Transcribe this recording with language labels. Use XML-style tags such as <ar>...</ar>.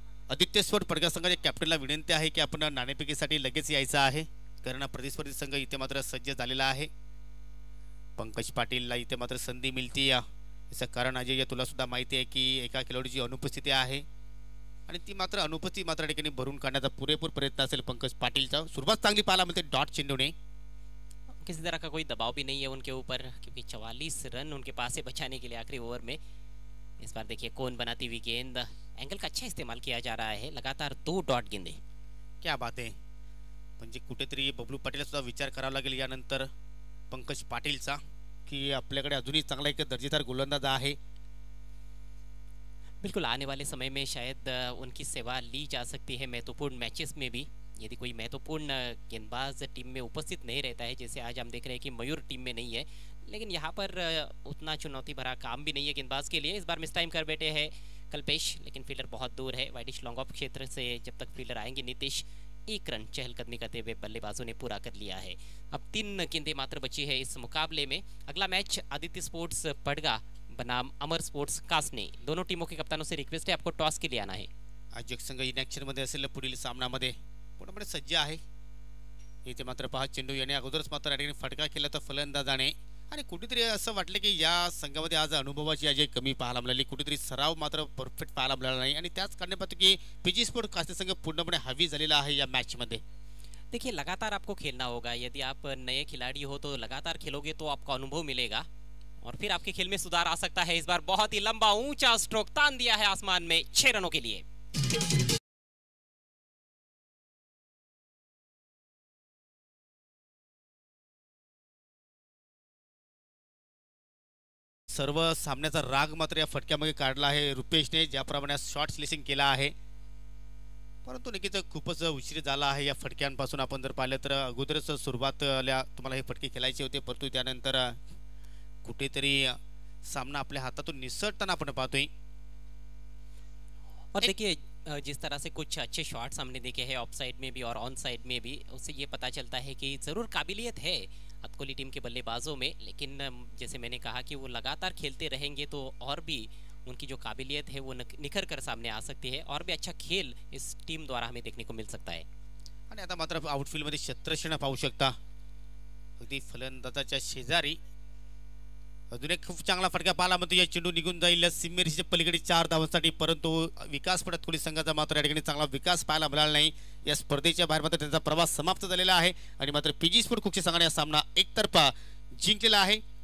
<mr>Aditya sport पडगा संघाच्या कॅप्टनला विनंती आहे की आपण नाणेफेकीसाठी लगेच यायचं आहे, कारण प्रतिस्पर्धी संघ इथे मात्र सज्ज झालेला आहे. पंकज पाटीलला इथे मात्र संधी मिळते. याचं कारण अजय तुला सुद्धा माहिती आहे की एका खेळाडूची अनुपस्थिती आहे आणि ती मात्र अनुपस्थिती मात्र ठिकाणी भरून काढण्याचा पुरेपूर प्रयत्न असेल पंकज पाटीलचा. सुरुवात चांगली पाहायला मिळते डॉट चेंडूने.</mr> <hi>किसी तरह का कोई दबाव भी नहीं है उनके ऊपर, क्योंकि 44 रन उनके पास है बचाने के लिए आखिरी ओवर में. इस बार देखिए कौन बनाती हुई गेंद, एंगल का अच्छा इस्तेमाल किया जा रहा है. लगातार 2 डॉट गेंदे. क्या बात</hi> <mr>आहे. म्हणजे कुठेतरी बबलू पाटीलला सुद्धा विचार करावा लागेल यानंतर पंकज पाटीलचा, की आपल्याकडे अजूनही चांगला एक दर्जेदार गोलंदाज आहे.</mr> <hi>बिल्कुल, आने वाले समय में शायद उनकी सेवा ली जा सकती है महत्वपूर्ण मैचेस में भी. यदि कोई महत्वपूर्ण गेंदबाज टीम में उपस्थित नहीं रहता है, जैसे आज हम देख रहे हैं कि मयूर टीम में नहीं है, लेकिन यहाँ पर उतना चुनौती भरा काम भी नहीं है गेंदबाज के लिए. इस बार मिस टाइम कर बैठे हैं कल्पेश, लेकिन फील्डर बहुत दूर है. वाइडिश लॉन्ग ऑफ क्षेत्र से जब तक फील्डर आएंगे नितेश, 1 रन चहलकदमी करते हुए बल्लेबाजों ने पूरा कर लिया है। अब 3 गेंदें मात्र बची है इस मुकाबले में। अगला मैच आदित्य स्पोर्ट्स पडगा बनाम अमर स्पोर्ट्स कासने। दोनों टीमों के कप्तानों से रिक्वेस्ट है आपको टॉस के लिए आना है।</hi> <mr>अजक संघ इन ॲक्शन मध्ये असेल पुढील सामन्यामध्ये पूर्णपणे सज्ज आहे। इथे मात्र पहा चेंडू याने अगोदरच मात्र या ठिकाणी फटका केला तर फलंदाजाने आणि कुठेतरी असं वाटलं की या संघामध्ये आज अनुभवाची अजय कमी पाहायला मिळाली। कुठेतरी सराव मात्र परफेक्ट पाहायला मिळाला नाही आणि त्याच कारणापासून की पीजी स्पोर्ट कासने संघ पूर्णपणे हवी झालेला आहे या मॅच मध्ये।</mr> <hi>देखिए लगातार आपको खेलना होगा। यदि आप नए खिलाड़ी हो तो लगातार खेलोगे तो आपको अनुभव मिलेगा और फिर आपके खेल में सुधार आ सकता है। इस बार बहुत ही लंबा ऊंचा स्ट्रोक तान दिया है आसमान में 6 रनों के लिए।</hi> <mr>सर्व सामन्याचा राग मात्र या फटक्यामध्ये काढला आहे रुपेशने, ज्याप्रमाणे शॉर्ट स्लेसिंग केला आहे, परंतु नक्कीच खूपच उशीर झाला आहे या फटक्यांपासून। आपण जर पाहिलं तर अगोदरच सुरुवातीला तुम्हाला हे फटके खेळायचे होते, परंतु त्यानंतर कुठेतरी सामना आपल्या हातातून निसटताना आपण पाहतोय।</mr> <hi>और देखिए जिस तरह से कुछ अच्छे शॉट्स हमने देखे हैं ऑफ साइड में भी और ऑन साइड में भी, उससे ये पता चलता है कि ज़रूर काबिलियत है हथकोली टीम के बल्लेबाजों में। लेकिन जैसे मैंने कहा कि वो लगातार खेलते रहेंगे तो और भी उनकी जो काबिलियत है वो निखर कर सामने आ सकती है और भी अच्छा खेल इस टीम द्वारा हमें देखने को मिल सकता है।</hi> <mr>आणि आता मात्र आउटफील्डमध्ये क्षेत्ररक्षण पाहू शकता, अगदी फलंदाजाच्या शेजारी अजून एक खूप चांगला फटका पाहायला मिळतो। या चेंडू निघून जाईल सीमेरेषेच्या पलीकडे 4 धावांसाठी, परंतु विकास पडत खोली संघाचा मात्र या ठिकाणी चांगला विकास पाहायला मिळाला नाही। या स्पर्धेच्या बाहेर मात्र त्यांचा प्रवास समाप्त झालेला आहे आणि मात्र पीजी स्पोर्ट कुक्षी संघाने हा सामना एकतर्फा जिंकलेला आहे।</mr>